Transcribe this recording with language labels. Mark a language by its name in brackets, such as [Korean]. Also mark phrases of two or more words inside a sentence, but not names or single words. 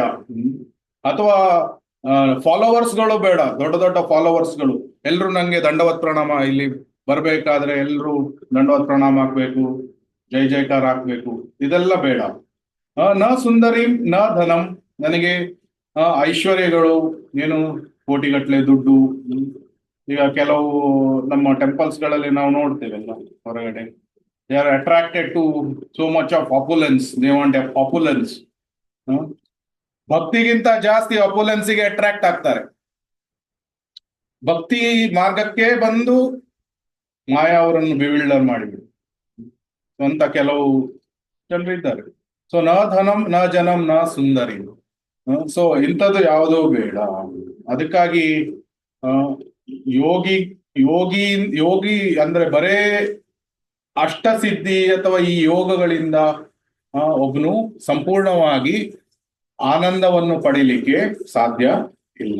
[Kannada] ಅಥವಾ ಫಾಲೋವರ್ಸ್ಗಳು ಬೇಡ, ದೊಡ್ಡ ದೊಡ್ಡ ಫಾಲೋವರ್ಸ್ಗಳು ಎಲ್ರು ನಂಗೆ ದಂಡವತ್ ಪ್ರಣಾಮ, ಇಲ್ಲಿ ಬರ್ಬೇಕಾದ್ರೆ ಎಲ್ರು ದಂಡವತ್ ಪ್ರಣಾಮ ಹಾಕ್ಬೇಕು, ಜೈ ಜೈಕಾರ ಹಾಕ್ಬೇಕು, ಇದೆಲ್ಲ ಬೇಡ. [Sanskrit] ನ ಸುಂದರಿ ನ ಧನಂ, [Kannada] ನನಗೆ ಐಶ್ವರ್ಯಗಳು, ಏನು ಕೋಟಿಗಟ್ಲೆ ದುಡ್ಡು. ಈಗ ಕೆಲವು ನಮ್ಮ ಟೆಂಪಲ್ಸ್ ಗಳಲ್ಲಿ ನಾವು ನೋಡ್ತೇವೆಲ್ಲ ಹೊರಗಡೆ, [English] They are attracted to so much of opulence, they want a opulence. [Kannada] ಭಕ್ತಿಗಿಂತ ಜಾಸ್ತಿ ಅಪುಲೆನ್ಸಿಗೆ ಅಟ್ರಾಕ್ಟ್ ಆಗ್ತಾರೆ. ಭಕ್ತಿ ಮಾರ್ಗಕ್ಕೆ ಬಂದು ಮಾಯಾ ಅವರನ್ನು ಬಿವಿಲ್ಡರ್ ಮಾಡಿಬಿಡು ಅಂತ ಕೆಲವು ಜನರಿದ್ದಾರೆ. ಸೊ [Sanskrit] ನ ಧನಂ ನ ಜನಂ ನ ಸುಂದರಿ. [Kannada] ಸೊ ಇಂಥದ್ದು ಯಾವುದೋ ಬೇಡ. ಅದಕ್ಕಾಗಿ ಯೋಗಿ ಯೋಗಿ ಯೋಗಿ ಅಂದ್ರೆ ಬರೇ ಅಷ್ಟಸಿದ್ಧಿ ಅಥವಾ ಈ ಯೋಗಗಳಿಂದ ಒಬ್ಬನು ಸಂಪೂರ್ಣವಾಗಿ ಆನಂದವನ್ನು ಪಡೀಲಿಕ್ಕೆ ಸಾಧ್ಯ ಇಲ್ಲ.